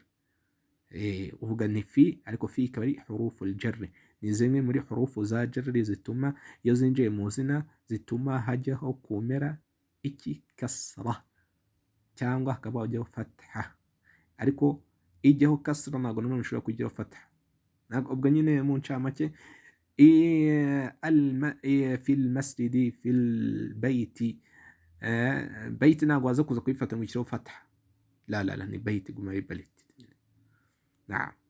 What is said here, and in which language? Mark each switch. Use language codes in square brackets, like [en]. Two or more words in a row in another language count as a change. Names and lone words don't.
[rw] Uvuga ni fi, ariko fi ikaba ari [ar] حروف الجر, [rw] ni zimwe muri hurufu za jarri zituma iyo zinjiye mu zina zituma hajyaho kumera iki? Kasra, cyangwa hakaba hajyaho fatha. Ariko ijyaho kasra ntabwo nanone ushobora kujyaho fatha. Ubwo nyine mu ncamake, [ar] في المسجد في البيت. [rw] بيت ntabwo waza kuza kuyifata ngo ishyireho fatha. La ni بيت guma ari بيت. نعم.